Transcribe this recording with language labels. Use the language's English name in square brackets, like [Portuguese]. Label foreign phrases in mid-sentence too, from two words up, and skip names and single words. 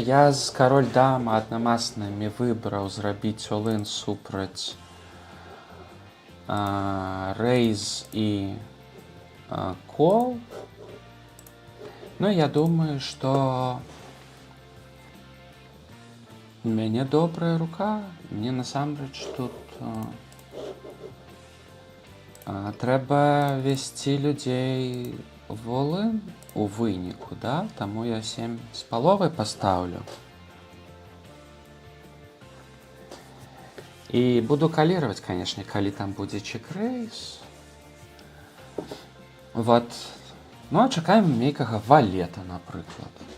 [Belarusian] Я з кароль дама аднамаснымі выбраў зрабіць all-in супраць рэйз і кол. Ну, я думаю, што у мяне добрая рука. Мне насамрэч тут трэба весці людзей в all-in у выніку, да? Таму я 7,5 пастаўлю. І буду каліраваць, канешне, калі там будзе чек-рэйз. Вот. Ну, а чакаем нейкага валета, напрыклад.